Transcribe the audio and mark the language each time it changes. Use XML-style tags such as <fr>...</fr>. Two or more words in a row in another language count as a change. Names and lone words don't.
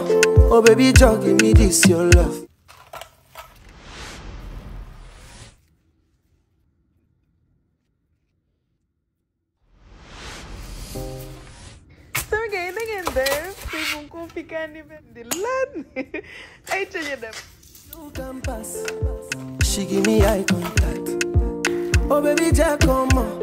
<en>Oh baby, Jack, give me this your love.</en> <wo>Sama gars yi na ngeen def tey moom koo fi kaani benn di lan ay cañe dem.</wo> <en>She give me eye contact. Oh baby, Jack, come on.</en>